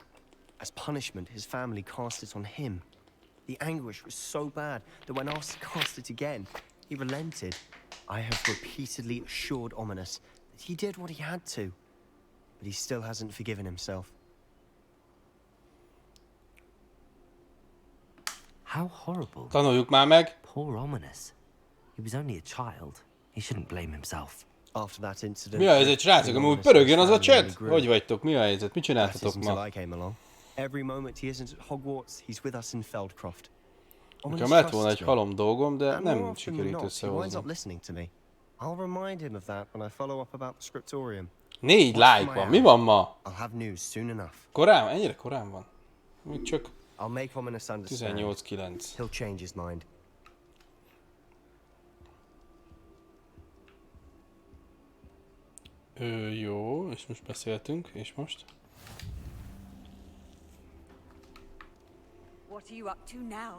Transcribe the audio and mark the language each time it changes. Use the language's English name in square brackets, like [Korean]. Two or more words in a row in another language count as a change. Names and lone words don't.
[English] As punishment, his family cast it on him. The anguish was so bad that when asked to cast it again, he relented. I have repeatedly assured Ominous that he did what he had to, but he still hasn't forgiven himself. How horrible. [Hungarian] Tanuljuk már meg. [English] Poor Ominous. He was only a child. He shouldn't blame himself. After that incident, [Hungarian] mi a helyzet, srácok? Amúgy pörögjön az a chat? Hogy vagytok? Mi a helyzet? Mit csináltatok ma? [English] Every moment he isn't at Hogwarts, he's with us in Feldcroft. [Hungarian] Nekem lett volna egy halom dolgom, de nem sikerült összehozni. [English] I'll remind him of that when I follow up about the scriptorium. [Hungarian] 4 like van. Mi van ma? [English] I'll have news soon enough. [Hungarian] Korán? Ennyire korán van? Még csak [English] I'll make Ominous understand. [Hungarian] 18-9. [English] He'll change his mind. [Hungarian] Jó, és most beszéltünk, és most? [English] What are you up to now?